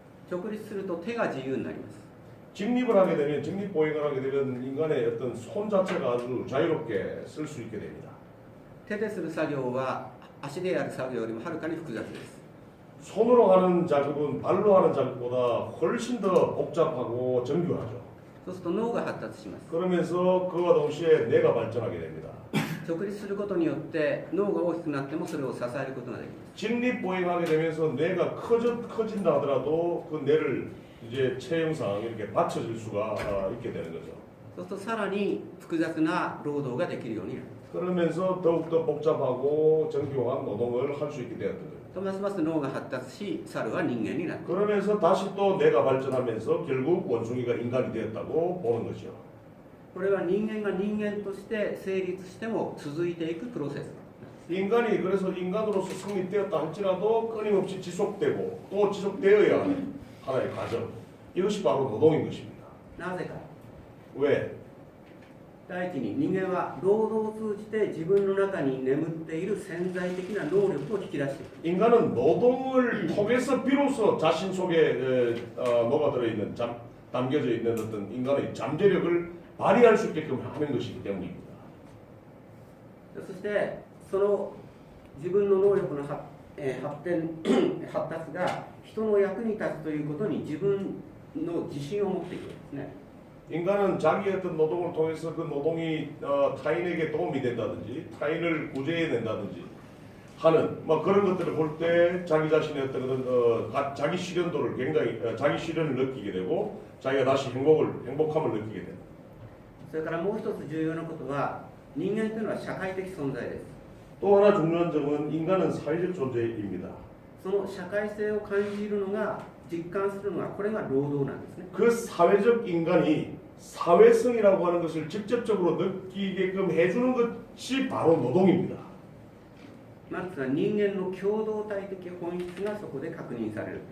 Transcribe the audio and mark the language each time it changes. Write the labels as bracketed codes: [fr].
[ja] 直立すると手が自由になります [ko] 직립보행을 하게 되면 인간의 어떤 손 자체가 아주 자유롭게 쓸 수 있게 됩니다. [ja] 手でする作業は足でやる作業よりもはるかに複雑です [ko] 손으로 하는 작업은 발로 하는 작업보다 훨씬 더 복잡하고 정교하죠. [ja] そうすると脳が発達します [ko] 그러면서 그와 동시에 뇌가 발전하게 됩니다. [ja] 直立することによって脳が大きくなってもそれを支えることができます [ko] 직립보행하게 되면서 뇌가 커진다 하더라도 그 뇌를 이제 체형상 이렇게 받쳐줄 수가 있게 되는 거죠. [ja] そうするとさらに複雑な労働ができるようになる [ko] 그러면서 더욱더 복잡하고 정교한 노동을 할 수 있게 되었던 거예요. [ja] とますます脳が発達し猿は人間になる [ko] 그러면서 다시 또 뇌가 발전하면서 결국 원숭이가 인간이 되었다고 보는 것이죠. [ja] これは人間が人間として成立しても続いていくプロセス [ko] 인간이 그래서 인간으로서 성립되었다 할지라도 끊임없이 지속되고 또 지속되어야 하는 하나의 과정. 이것이 바로 노동인 것입니다. [ja] なぜか [ko] 왜? [ja] 第一に人間は労働を通じて自分の中に眠っている潜在的な能力を引き出していく [ko] 인간은 노동을 통해서 비로소 자신 속에 녹아들어 있는 담겨져 있는 어떤 인간의 잠재력을 발휘할 수 있게끔 하는 것이기 때문입니다. [ja] そしてその自分の能力の発達が人の役に立つということに自分の自信を持っていくんですね [ko] 인간은 자기의 어떤 노동을 통해서 그 노동이 타인에게 도움이 된다든지 타인을 구제해낸다든지 하는 뭐 그런 것들을 볼 때 자기 자신의 어떤 그런 자기 실현도를 굉장히 자기 실현을 느끼게 되고 자기가 다시 행복함을 느끼게 된다. [ja] それからもう一つ重要なことは人間というのは社会的存在です。 [ko] 또 하나 중요한 점은 인간은 사회적 존재입니다. [ja] その社会性を感じるのが実感するのがこれが労働なんですね。 [ko] 그 사회적 인간이 사회성이라고 하는 것을 직접적으로 느끼게끔 해주는 것이 바로 노동입니다. [ja] マルクスは人間の共同体的本質がそこで確認される。